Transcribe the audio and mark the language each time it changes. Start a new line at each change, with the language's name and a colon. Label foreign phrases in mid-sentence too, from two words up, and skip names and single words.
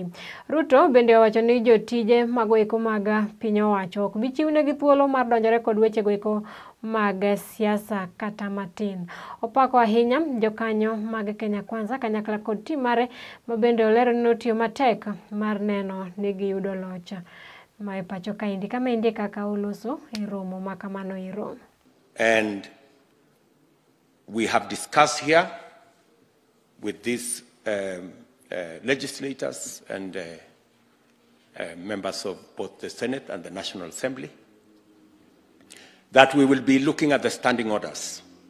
Luo (Kenya and Tanzania): Ruto bende owacho ni jotije magoeko mag piny owacho ok bi chiwnegi thuolo mar donjore kod weche goeko mag siasa kata matin. Opako ahinya jokanyo mag Kenya Kwanza kanyakla kod tim mare ma bende olero ni notiyo matek mar neno ni giyudo loch ma pacho kaendi kama indi kaka oloso e romo makamano ero.
English: And we have discussed here with these legislators and members of both the Senate and the National Assembly that we will be looking at the standing orders.